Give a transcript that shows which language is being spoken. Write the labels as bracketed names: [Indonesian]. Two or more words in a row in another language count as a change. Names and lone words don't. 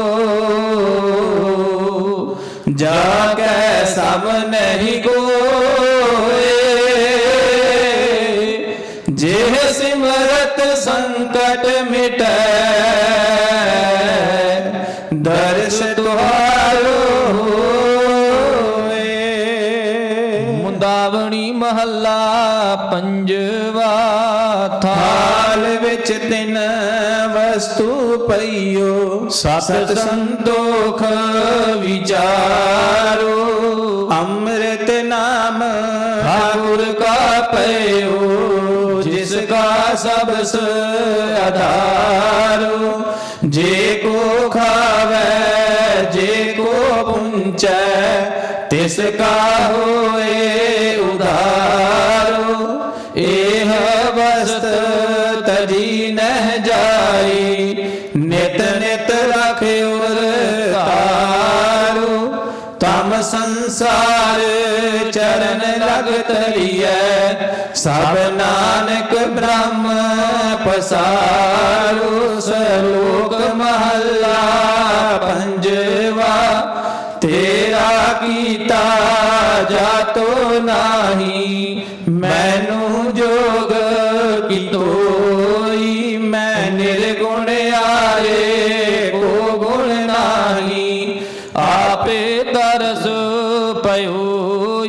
[Hindi] जाके सब नहीं कोई जे सिमरत संकट संकट मिटै, दर्श तुहारो होए। मुंदावणी महला पंजवा। थाल विच तिन वस्तु पइयो, सत संतोख विचारो। अमृत नाम ठाकुर का पयो, जिसका सबस आधारो। जे को खावे जे को पुंचै, तिसका होए उधारो। एह वस्त तजी नह जाई, नित नित रखे उर तारो। तम संसार चरण लग तरियै, सब नानक ब्रह्म पसारो। सलोक महला पंजवा। तेरा कीता जातो नाही, मैनू जोग की तोई। मैं निर्गुण आरे को गुण नाही, आपे तरस पयोई।